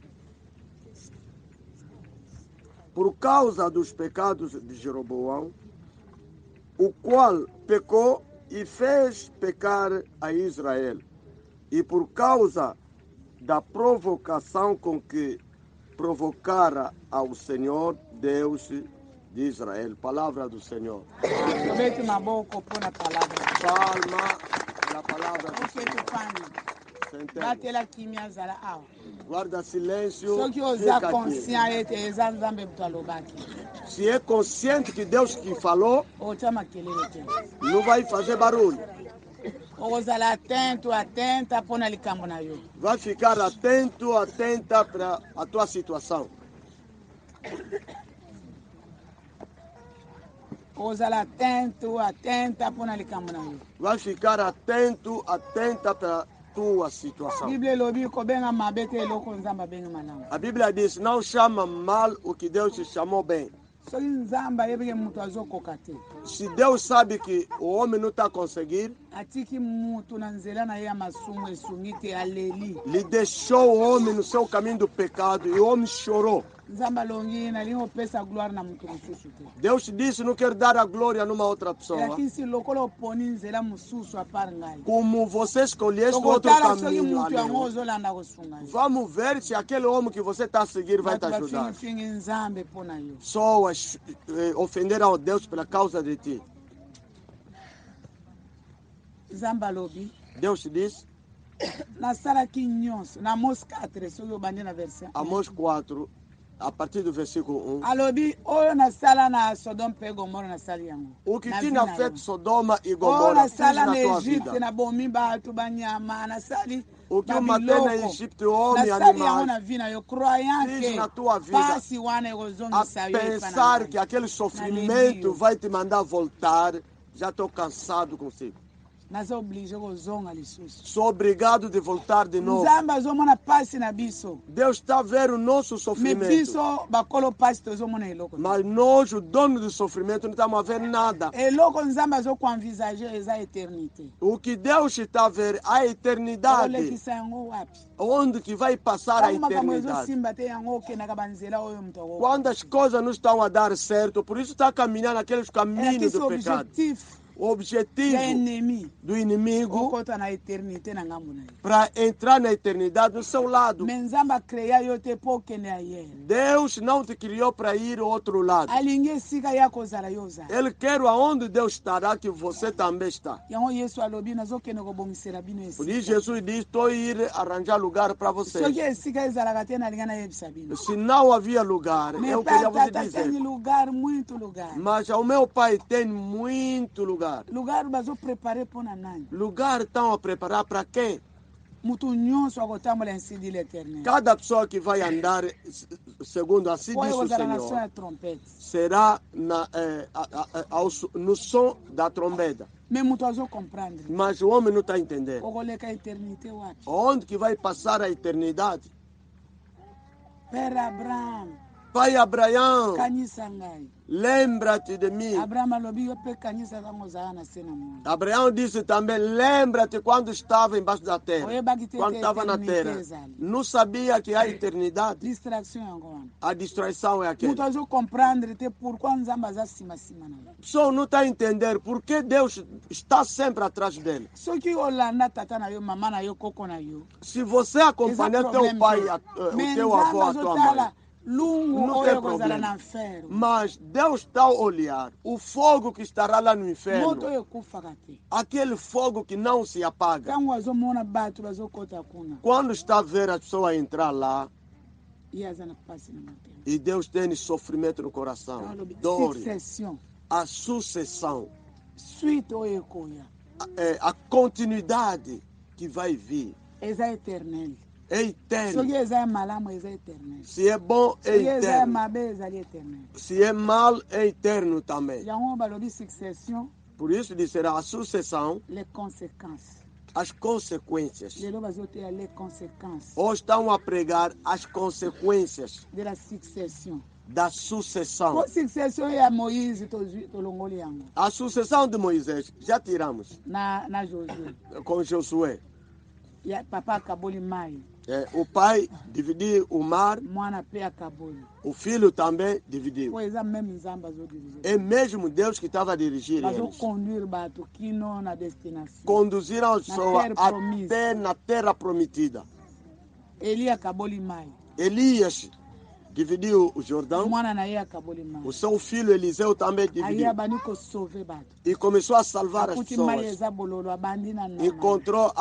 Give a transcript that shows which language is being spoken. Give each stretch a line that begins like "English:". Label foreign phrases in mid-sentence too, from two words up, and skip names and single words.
Portuguese: Por causa dos pecados de Jeroboão, o qual pecou e fez pecar a Israel, e por causa da provocação com que provocara ao Senhor, Deus de Israel. Palavra do Senhor. Mete na boca por na palavra. Palma da palavra do O que tu faz? Senhor.
Lingala: Bate la kimia zala ao.
Portuguese: Guarda silêncio. Só que
Lingala: osa consciente eza Nzambe mtalobaki.
Portuguese: Se é consciente que Deus que falou,
Lingala: O chama kelele.
Portuguese: não vai fazer barulho.
Lingala: okozala atenta mpona likambo na yo.
Portuguese: Vai ficar atenta para a tua situação.
Lingala: Okozala atenta mpona likambo na yo.
Portuguese: Vai ficar atenta para a tua situação.
Lingala: Bíblia elobi kobenga mabe te eloko nzambe abenga malamu.
Portuguese: A Bíblia diz: não chama mal o que Deus te chamou bem.
Lingala: Soki nzambe ayebike mutu azokoka te,
Portuguese: Se Deus sabe que o homem não está conseguindo,
Lingala: atiki mutu na nzela na ye ya masumu esungi te aleli.
Portuguese: lhe deixou o homem no seu caminho do pecado e o homem chorou.
Lingala: Nzambe alongi nalingi opesa gloire na mutu mosusu te.
Portuguese: Deus disse: não quero dar a glória numa outra pessoa.
Lingala: Elakisi lokola oponi nzela mosusu apart ngai.
Portuguese: Como você escolhesse outro
Lingala: Tokotala soki
Portuguese: caminho,
Lingala: mutu yango
Portuguese: além.
Lingala: ozolanda kosunga ye.
Portuguese: Vamos ver se aquele homem que você está a seguir vai te
Lingala: Bato
Portuguese: ajudar.
Lingala: bafingifingi nzambe mpona yo.
Portuguese: Pessoas ofenderam a Deus pela causa de ti.
Lingala: Nzambe alobi
Portuguese: Deus diz,
Lingala: nasalaki nyonso na Amos 4 soki obandi na verset 1.
Portuguese: Amós 4, a partir do versículo 1.
Lingala: alobi oyo nasala na Sodome mpe Gomora nasali yango.
Portuguese: O que
Lingala: Na
Portuguese: tinha
Lingala: vi na
Portuguese: feito
Lingala: yo.
Portuguese: Sodoma e
Lingala: Oyo
Portuguese: Gomorra, fiz
Lingala: nasala na
Portuguese: na tua
Lingala: Egypte
Portuguese: vida.
Lingala: nabomi bato banyama nasali
Portuguese: O que eu matei na
Lingala: babiloko.
Portuguese: Egito, homem e
Lingala: Nasali yango na
Portuguese: animais,
Lingala: vi na yo croyant
Portuguese: fiz
Lingala: ke
Portuguese: na tua vida
Lingala: pasi wana
Portuguese: a
Lingala: ekozongisa yo efa na
Portuguese: pensar
Lingala: ngai.
Portuguese: que aquele sofrimento vai te mandar voltar. Já estou cansado consigo.
Lingala: naza oblige kozonga lisusu.
Portuguese: Sou obrigado de voltar de novo.
Lingala: Nzambe azomona pasi na biso,
Portuguese: Deus está a ver o nosso
Lingala: me
Portuguese: sofrimento.
Lingala: biso bakolo pasi tozomona eloko te.
Portuguese: Mas nós, o dono do sofrimento, não estamos a ver nada.
Lingala: eloko nzambe azokoenvisage eza eternité.
Portuguese: O que Deus está a ver, a eternidade.
Lingala: olekisa yango wapi?
Portuguese: Onde que vai passar a
Lingala: Ntango makambo
Portuguese: eternidade.
Lingala: ezosimba te yango okendaka banzela oyo moto akoko.
Portuguese: Quando as coisas não estão a dar certo, por isso está caminhando naqueles caminhos
Lingala: elakisi
Portuguese: do pecado.
Lingala: objectif
Portuguese: O
Lingala: ya
Portuguese: objetivo
Lingala: ennemi
Portuguese: do inimigo
Lingala: okota na eternité na ngambo na ye.
Portuguese: para entrar na eternidade do seu lado.
Lingala: me nzambe akrea yo te mpo okende ayele.
Portuguese: Deus não te criou para ir ao outro lado.
Lingala: alingi esika ya kozala yo ozala.
Portuguese: Ele quer aonde Deus estará, que você também está.
Lingala: yango yesu alobi nazokende kobongisela bino
Portuguese: Por
Lingala: esika.
Portuguese: isso Jesus diz, estou a ir arranjar lugar para vocês.
Lingala: soki esika ezalaka te nalinga nayebisa bino.
Portuguese: Se não havia lugar,
Lingala: me
Portuguese: eu queria você
Lingala: tata
Portuguese: dizer. tem lugar, muito lugar. Mas o meu pai tem muito lugar.
Lingala: lugar bazoprepare mpo na nani?
Portuguese: Lugar estão a preparar para quem?
Lingala: mutu nyonso akotambola
French: ainsi dit l'éternel.
Portuguese: Cada pessoa que vai andar segundo assim
Lingala: oyo
Portuguese: diz o
Lingala: kozala na son
Portuguese: Senhor,
Lingala: ya trompete.
Portuguese: será no som da trombeta.
Lingala: me mutu azocomprendre.
Portuguese: Mas o homem não está entendendo.
Lingala: okoleka eternité wapi?
Portuguese: Onde que vai passar a eternidade?
Lingala: père abraham
Portuguese: Pai Abraão,
Lingala: kanisa ngai.
Portuguese: lembra-te de mim.
Lingala: abraham alobi yo mpe kanisa ntango ozala na se na moni.
Portuguese: Abraão disse também, lembra-te quando estava embaixo da terra.
Lingala: oyebaki te
Portuguese: Quando
Lingala: te
Portuguese: estava na
Lingala: eternité
Portuguese: terra.
Lingala: ezali.
Portuguese: Não sabia que há eternidade.
Lingala: distraction yango wana.
Portuguese: A distração é aquela.
Lingala: mutu azocomprendre te pourquoi nzambe aza nsima na yo.
Portuguese: A pessoa não está a entender por que Deus está sempre atrás dele.
Lingala: soki olanda tata na yo mama na yo koko na yo.
Portuguese: Se você acompanhar teu pai, o teu avô, a tua mãe,
Lingala: lungu
Portuguese: não
Lingala: oyo
Portuguese: tem
Lingala: ekozala
Portuguese: problema.
Lingala: na nfero.
Portuguese: Mas Deus está a olhar o fogo que estará lá no
Lingala: moto
Portuguese: inferno,
Lingala: oyo ekufaka te.
Portuguese: aquele fogo que não se apaga.
Lingala: ntango azomona bato bazokota kuna
Portuguese: Quando está a ver a pessoa entrar lá,
Lingala: ye aza na pasi na motema.
Portuguese: e Deus tem sofrimento no coração,
Lingala: Ntango alobi
Portuguese: dor,
Lingala: succession
Portuguese: a sucessão,
Lingala: suite oyo ekoya
Portuguese: a continuidade que vai vir,
Lingala: eza éternel.
Portuguese: é eterno.
Lingala: soki eza ya malamu eza éternel.
Portuguese: Se é bom, é
Lingala: soki eza ya
Portuguese: eterno.
Lingala: mabe ezali éternel.
Portuguese: Se é mal, é eterno também.
Lingala: yango balobi succession
Portuguese: Por isso disserá a sucessão,
French: les conséquences.
Portuguese: as consequências.
Lingala: lelo bazoteya
French: les conséquences
Portuguese: Ou estão a pregar as consequências
French: de la succession.
Portuguese: da sucessão.
Lingala: po succession ya moïse tolongoli yango
Portuguese: A sucessão de Moisés, já tiramos
Lingala: na josué.
Portuguese: com Josué.
Lingala: papa akaboli mai,
Portuguese: O pai dividiu o mar,
Lingala: mwana mpe akaboli.
Portuguese: o filho também dividiu.
Lingala: po eza meme nzambe azodirige.
Portuguese: É mesmo Deus que estava a dirigir eles.
Lingala: bazoconduire bato kino na destination.
Portuguese: Conduziram as pessoas terra prometida. até na terra prometida.
Lingala: eli akaboli mai,
Portuguese: Elias dividiu o Jordão.
Lingala: mwana na ye akaboli mai.
Portuguese: O seu filho Eliseu também
Lingala: aye
Portuguese: dividiu.
Lingala: abandi kosauve bato.
Portuguese: E começou a salvar as
Lingala: akuti mai
Portuguese: pessoas.
Lingala: eza bololo abandi na nama.